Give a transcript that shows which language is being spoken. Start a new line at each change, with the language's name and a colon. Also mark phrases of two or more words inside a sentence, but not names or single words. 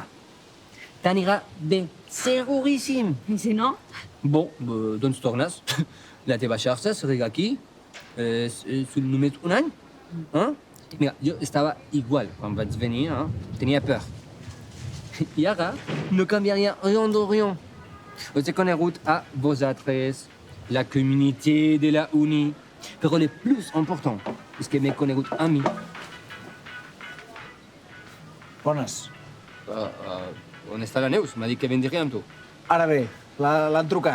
Catalan: T'anirà bé, seguríssim. I si no? Bon, doncs tornes. La teva xarxa serà aquí, sul només un any. Mira, jo estava igual quan vaig venir, tenia peur. I ara no canviaria
French: rien de rien.
Catalan: Us he conegut a vosaltres, la comunitat de la uni, però el plus important és que m'he conegut a mi. Bones. On està la Neus? M'ha dit que vendria amb tu. Ara bé, l'han trucat.